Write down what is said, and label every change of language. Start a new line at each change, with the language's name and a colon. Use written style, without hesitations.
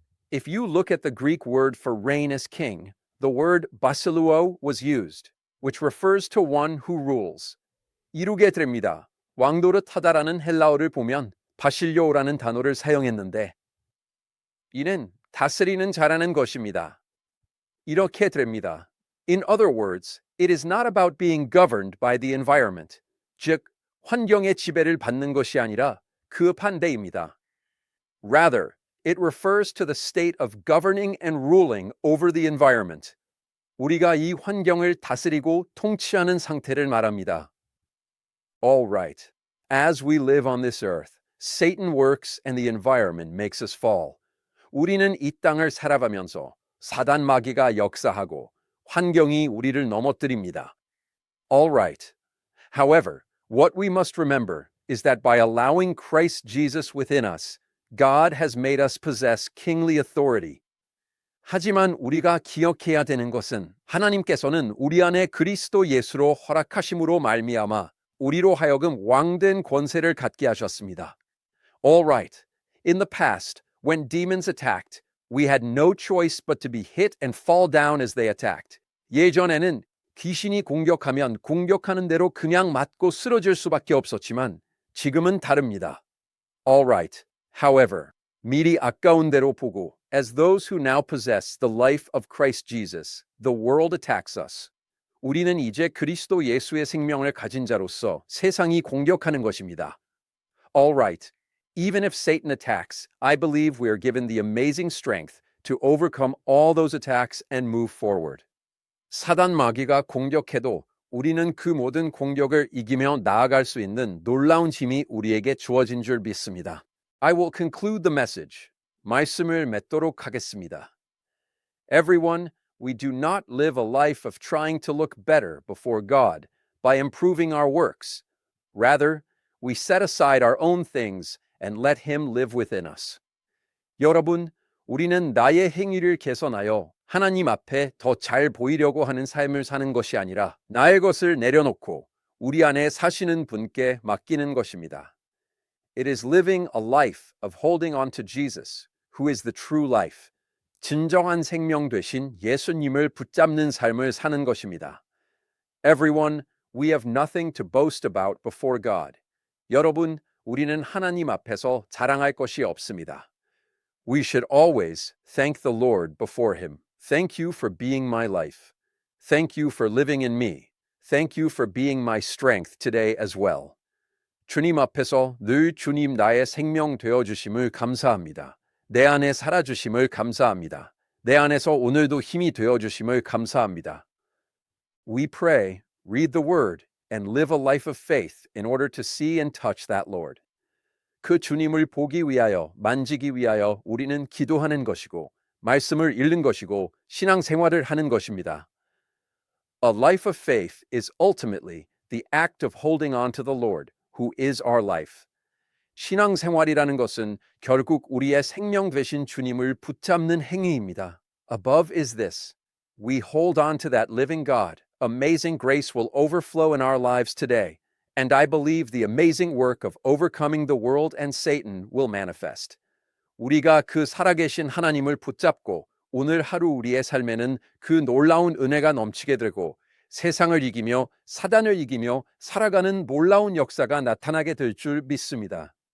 English: If you look at the Greek word for reign as king, the word basiluo was used, which refers to one who rules.
Korean: 이루게 됩니다. 왕노릇하다라는 헬라어를 보면 바실료라는 단어를 사용했는데 이는 다스리는 자라는 것입니다. 이렇게 됩니다.
English: In other words, it is not about being governed by the environment,
Korean: 즉 환경의 지배를 받는 것이 아니라 그 반대입니다.
English: Rather, it refers to the state of governing and ruling over the environment.
Korean: 우리가 이 환경을 다스리고 통치하는 상태를 말합니다.
English: All right. As we live on this earth, Satan works and the environment makes us fall.
Korean: 우리는 이 땅을 살아가면서 사단 마귀가 역사하고 환경이 우리를 넘어뜨립니다.
English: All right. However, what we must remember is that by allowing Christ Jesus within us, God has made us possess kingly authority.
Korean: 하지만 우리가 기억해야 되는 것은 하나님께서는 우리 안에 그리스도 예수로 허락하심으로 말미암아 우리로 하여금 왕된 권세를 갖게 하셨습니다.
English: All right. In the past, when demons attacked, we had no choice but to be hit and fall down as they attacked.
Korean: 예전에는 귀신이 공격하면 공격하는 대로 그냥 맞고 쓰러질 수밖에 없었지만 지금은 다릅니다.
English: All right. However,
Korean: 미리 아까운 대로 보고,
English: as those who now possess the life of Christ Jesus, the world attacks us.
Korean: 우리는 이제 그리스도 예수의 생명을 가진 자로서 세상이 공격하는 것입니다.
English: All right. Even if Satan attacks, I believe we are given the amazing strength to overcome all those attacks and move forward.
Korean: 사단 마귀가 공격해도 우리는 그 모든 공격을 이기며 나아갈 수 있는 놀라운 힘이 우리에게 주어진 줄 믿습니다.
English: I will conclude the message.
Korean: 말씀을 맺도록 하겠습니다.
English: Everyone, we do not live a life of trying to look better before God by improving our works. Rather, we set aside our own things and let Him live within us.
Korean: 여러분, 우리는 나의 행위를 개선하여 하나님 앞에 더 잘 보이려고 하는 삶을 사는 것이 아니라 나의 것을 내려놓고 우리 안에 사시는 분께 맡기는 것입니다.
English: It is living a life of holding on to Jesus, who is the true life.
Korean: 진정한 생명 되신 예수님을 붙잡는 삶을 사는 것입니다.
English: Everyone, we have nothing to boast about before God.
Korean: 여러분, 우리는 하나님 앞에서 자랑할 것이 없습니다.
English: We should always thank the Lord before Him. Thank you for being my life. Thank you for living in me. Thank you for being my strength today as well.
Korean: 주님 앞에서 늘 주님 나의 생명 되어주심을 감사합니다. 내 안에 살아주심을 감사합니다. 내 안에서 오늘도 힘이 되어주심을 감사합니다.
English: We pray, read the word, and live a life of faith in order to see and touch that Lord.
Korean: 그 주님을 보기 위하여, 만지기 위하여 우리는 기도하는 것이고, 말씀을 읽는 것이고, 신앙생활을 하는 것입니다.
English: A life of faith is ultimately the act of holding on to the Lord, who is our life.
Korean: 신앙생활이라는 것은 결국 우리의 생명 되신 주님을 붙잡는 행위입니다.
English: Above is this. We hold on to that living God. Amazing grace will overflow in our lives today, and I believe the amazing work of overcoming the world and Satan will manifest.
Korean: 우리가 그 살아계신 하나님을 붙잡고 오늘 하루 우리의 삶에는 그 놀라운 은혜가 넘치게 되고 세상을 이기며 사단을 이기며 살아가는 놀라운 역사가 나타나게 될 줄 믿습니다.